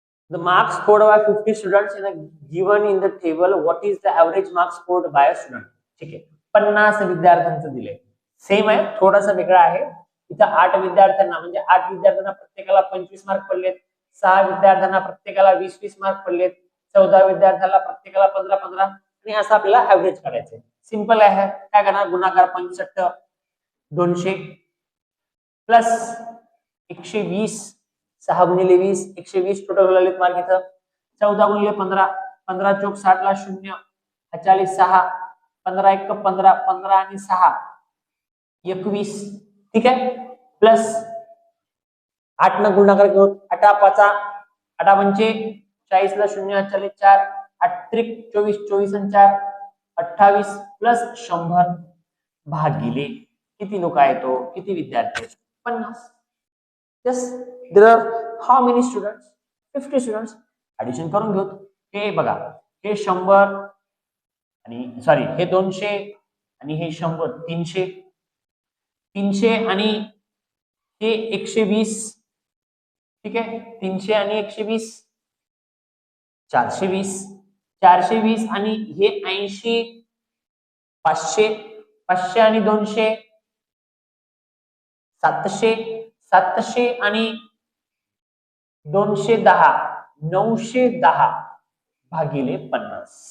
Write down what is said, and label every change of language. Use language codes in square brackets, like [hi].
[en] The marks scored by 50 students given in the table. What is the average marks scored by a student? [mr] ठीक आहे, 50 विद्यार्थ्यांचं दिले. Same आहे, थोडासा वेगळा आहे. इथं 8 विद्यार्थ्यांना म्हणजे 8 विद्यार्थ्यांना प्रत्येकाला 25 मार्क पडलेत. 6 विद्यार्थ्यांना प्रत्येकाला 20-20 मार्क पडलेत. 14 विद्यार्थ्याला प्रत्येकाला 15-15 आणि असं आपल्याला ऍव्हरेज काढायचंय. सिंपल आहे. काय करणार, गुणाकार 65 200 प्लस 120, 6 गुणिले 20, 120 टोटल झालेत मार्क इथं. 14 गुणिले 15, 15 चौक 60 ला 0, 40 6, 15 1 15, 15 आणि 6 21. ठीक आहे, प्लस 8 न गुणाकार घेऊन 8 5 8 पंचे 40 ला 0, 40 4, 8 त्रिक 24, 24 आणि 4 28 प्लस 100 भागिले किती लोक आहेत, तो किती विद्यार्थी, 50. [en] Yes, there are how many students? 50 students. [mr] Addition करून घेऊ. हे बघा, हे 100 आणि सॉरी हे 200 आणि हे 100, 300, 300 आणि हे 120. ठीक आहे, 300 आणि 120 420, 420 आणि हे 80, 500, 500 आणि 200 700, 700 आणि 210, 910 भागिले 50.